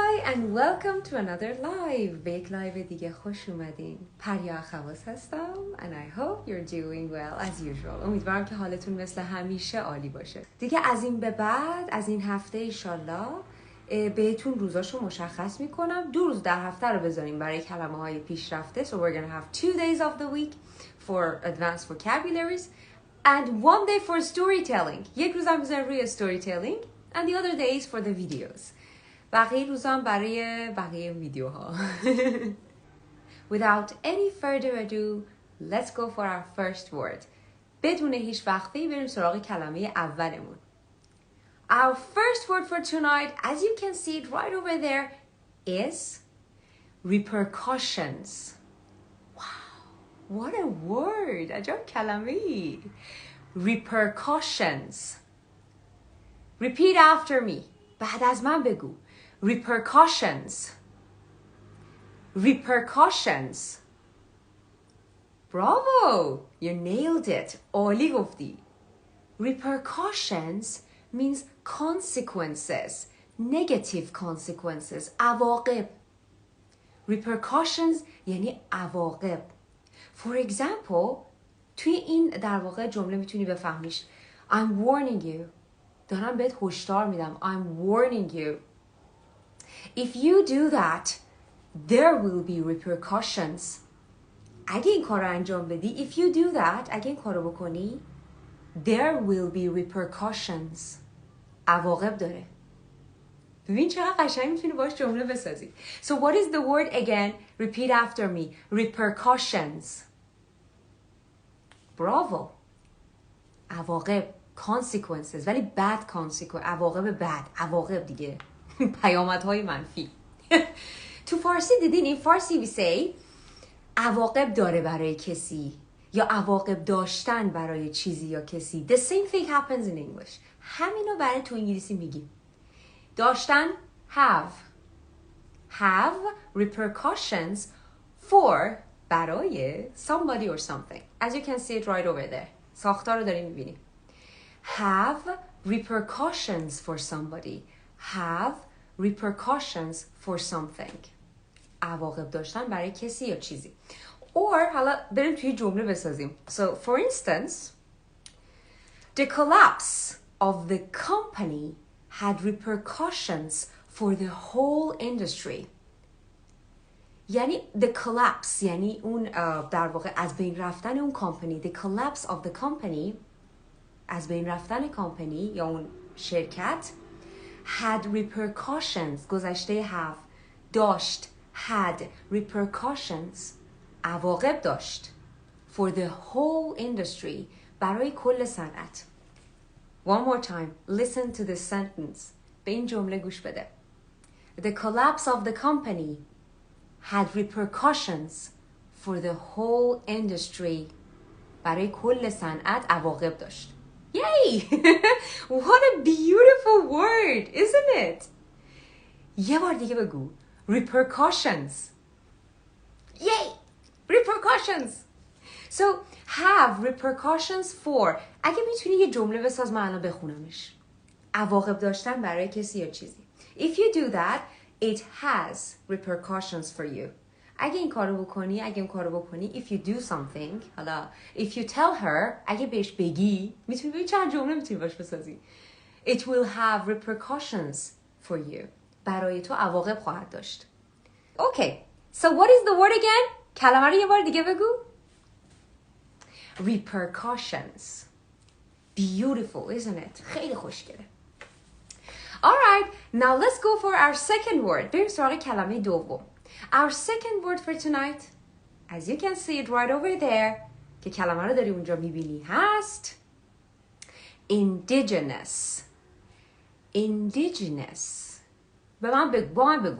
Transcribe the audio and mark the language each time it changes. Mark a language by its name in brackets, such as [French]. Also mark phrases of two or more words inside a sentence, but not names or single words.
[English] and welcome to another live. [Persian] به یک لایو دیگه خوش اومدین. [English] پریا خواص هستم and I hope you're doing well as usual. [Persian] امیدوارم که حالتون مثل همیشه عالی باشه. دیگه از این به بعد از این هفته ایشالله بهتون روزاشو مشخص میکنم. 2 روز در هفته رو بذاریم برای کلمه های پیشرفته. [English] So we're gonna have 2 days of the week for advanced vocabularies and 1 day for storytelling. [Persian] یک روز هم بذاریم روی [English] storytelling and the other days for the videos. [Persian] بقیه روزام برای بقیه ویدیوها. [English] Without any further ado, let's go for our first word. [Persian] بدون هیچ وقفه‌ای بریم سراغ کلمه اولمون. [English] Our first word for tonight, as you can see it right over there, is repercussions. Wow, what a word! [Persian] عجب کلمه‌ای. Repercussions. [English] Repeat after me. [Persian] بعد از من بگو. [English] Repercussions. Repercussions. Bravo! You nailed it. [Persian] عالی گفتی. [English] Repercussions means consequences. Negative consequences. [Persian] عواقب. Repercussions یعنی عواقب. [English] For example, [Persian] توی این در واقع جمله میتونی بفهمیش. [English] I'm warning you. [Persian] دارم بهت هشدار میدم. [English] I'm warning you. If you do that, there will be repercussions. [Persian] اگه این کار رو انجام بدی, [English] if you do that, [Persian] اگه این کار رو بکنی, [English] there will be repercussions. [Persian] عواقب داره. ببین چقدر قشنگ میتونی باش جمله بسازی. [English] So what is the word again? Repeat after me. Repercussions. Bravo. عواقب. Consequences. ولی bad consequences. [Persian] عواقب bad. عواقب دیگه. پیامدهای منفی. تو فارسی دیدین این فارسی [English] we say [Persian] عواقب داره برای کسی یا عواقب داشتن برای چیزی یا کسی. [English] The same thing happens in English. [Persian] همینو برای تو انگلیسی میگیم. داشتن have. [English] Have repercussions for برای somebody or something. As you can see it right over there. [Persian] ساختار رو داریم میبینیم. [English] Have repercussions for somebody. Have repercussions for something. [Persian] عواقب داشتن برای کسی یا چیزی. Or حالا بریم توی جمله بسازیم. [English] So for instance, the collapse of the company had repercussions for the whole industry. [Persian] یعنی [English] the collapse [Persian] یعنی اون در واقع از بین رفتن اون کمپانی. [English] The collapse of the company [Persian] از بین رفتن کمپانی یا اون شرکت [English] had repercussions گذشته have داشت had repercussions [Persian] عواقب داشت [English] for the whole industry [Persian] برای کل صنعت. [English] One more time, listen to this sentence. [Persian] به این جمله گوش بده. [English] The collapse of the company had repercussions for the whole industry [Persian] برای کل صنعت عواقب داشت. [English] Yay! What a beautiful word, isn't it? [Persian] یه بار دیگه بگو. Repercussions. [English] Yay! Repercussions. So, have repercussions for. [Persian] اگه میتونی یه جمله بساز من الان بخونمش. عواقب داشتن برای کسی یا چیزی. [English] If you do that, it has repercussions for you. [Persian] اگه این کارو بکنی, [English] if you do something, حالا, if you tell her, [Persian] اگه بهش بگی, میتونی بگی چند جمله میتونی باش بسازی. [English] It will have repercussions for you. [Persian] برای تو عواقب خواهد داشت. [English] Okay, so what is the word again? [Persian] کلمه رو یه بار دیگه بگو. Repercussions. [English] Beautiful, isn't it? [Persian] خیلی خوشگله. [English] Alright, now let's go for our second word. [Persian] بریم سراغ کلمه دوم. [English] Our second word for tonight, as you can see it right over there, [Persian] که کلمه رو داری اونجا میبینی هست indigenous. Indigenous. با من بگو.